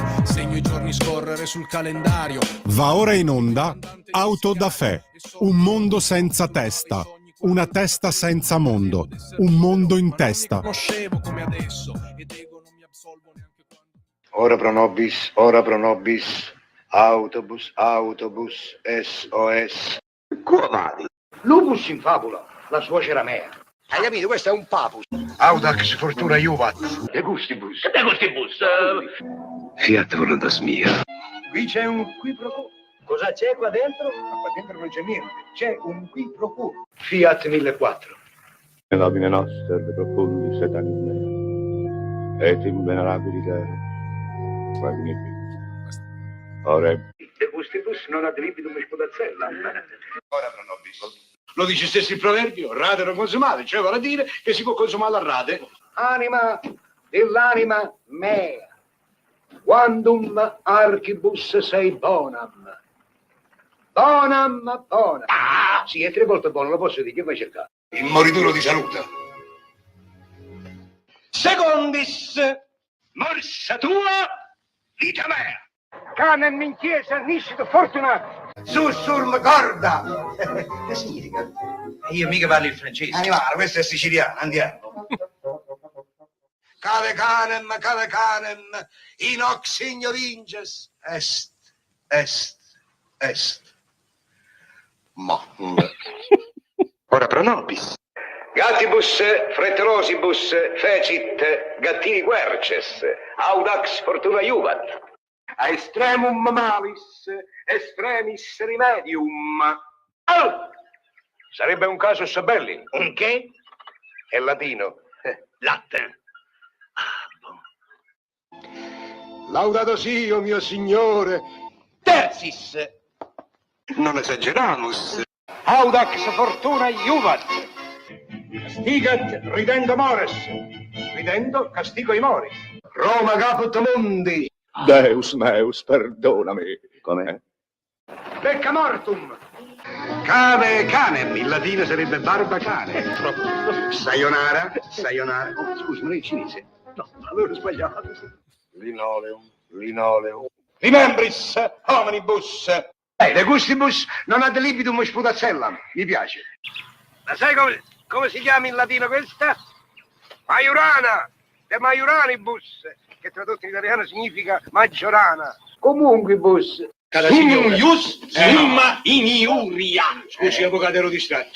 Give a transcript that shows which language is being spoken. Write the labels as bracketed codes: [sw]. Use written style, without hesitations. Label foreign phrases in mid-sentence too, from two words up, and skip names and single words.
[it] segno i giorni scorrere sul calendario. Va ora in onda Auto da Fè, un mondo senza testa, una testa senza mondo, un mondo in testa. [la] Ora pro nobis, [it] autobus, autobus, SOS. Come vadi? [la] Lupus in fabula, [it] la suocera mea. Hai capito? Questo è un papus. [la] Audax Fortuna Juvat. De gustibus. De gustibus. Fiat Voluntas mia. [it] Qui c'è un [la] qui pro quo. [it] Cosa c'è qua dentro? Ma qua dentro non c'è niente. C'è un [la] qui pro quo. [it] Fiat 1004. Nell'ordine nostro, de profondi setani mea. [la] Et in venerabilitate. Magnifico. [it] Ore. [la] De gustibus non ad libitum spudazzella. Ora pro nobis. [it] Lo dice stesso il proverbio, rate non consumate, cioè vuol dire che si può consumare a rate. Anima dell'anima mea. [la] Quandum archibus sei bonam. Bonam, bonam. [it] Ah, sì, è tre volte buono, lo posso dire, che vai cercare? Il morituro di salute. [la] Secondis, morsa tua, vita mea. Canem in chiesa, niscito fortunato. Sussurm corda. [it] Che significa? Io mica parlo il francese. Animale, questo è siciliano, andiamo. [la] Cave canem, inox ignoringes, est. [it] Ma. [la] Ora pro nobis. Gattibus, frettolosibus, fecit, gattini querces, audax fortuna juvat. A extremum malis, extremis remedium. Oh! [it] Sarebbe un caso sabelli. Un che? È latino. Latte. Laudato sia, mio signore. [la] Tersis. Non esageramus. Audax fortuna iuvat. Castigat ridendo mores. [it] Ridendo castigo i mori. [la] Roma caput mundi. Deus meus, [it] perdonami. [la] Come? Pecca mortum. Cave canem, [it] in latino sarebbe barba cane. Sayonara. Oh, scusi, ma lei è cinese? No, avevo sbagliato. Linoleum. [la] Remembris hominibus. De gustibus non ad libitum sputazzellam. [it] Mi piace. Ma sai come si chiama in latino questa? Maiorana, [la] de Maioranibus, [it] che tradotto in italiano significa maggiorana. Comunque bus. [la] Summa iniuria. [it] Scusi, avvocato, ero distratto.